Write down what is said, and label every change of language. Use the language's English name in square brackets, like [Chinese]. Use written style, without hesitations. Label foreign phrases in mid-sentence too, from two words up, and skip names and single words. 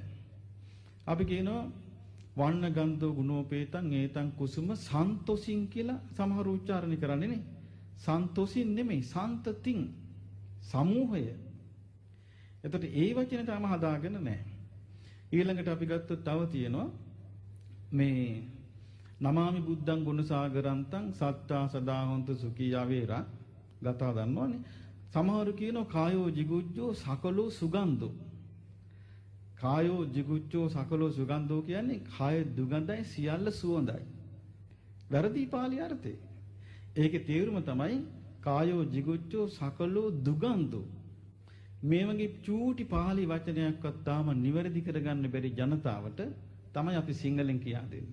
[Sinhala] අපි කියනවා [Pali] වන්න ගන්ධෝ ගුණෝපේතං ඒතං කුසුම සන්තොසින් [Sinhala] කියලා සමහර උච්චාරණය කරන්නේ නේ. සන්තොසින් නෙමෙයි සන්තතින් සමූහය. එතකොට ඒ වචනේ තාම හදාගෙන නැහැ. ඊළඟට අපි ගත්තොත් තව තියෙනවා මේ [Pali] නමාමි බුද්ධං ගුණසාගරන්තං සත්තා සදා හොන්තු සුඛී යවේරා ගතා [Sinhala] දන්නවනේ. සමහරු කියනවා [Pali] කායෝ jigucchෝ සකලෝ සුගන්ධෝ. කායෝ jigucchෝ සකලෝ සුගන්ධෝ [Sinhala] කියන්නේ කාය දුගඳයි සියල්ල සුවඳයි. වැරදි පාලි අර්ථය. ඒකේ තේරුම තමයි [Pali] කායෝ jigucchෝ සකලෝ දුගන්ධෝ. [Sinhala] මේ වගේ චූටි පාලි වචනයක්වත් තාම නිවැරදි කරගන්න බැරි ජනතාවට තමයි අපි සිංහලෙන් කියා දෙන්නේ.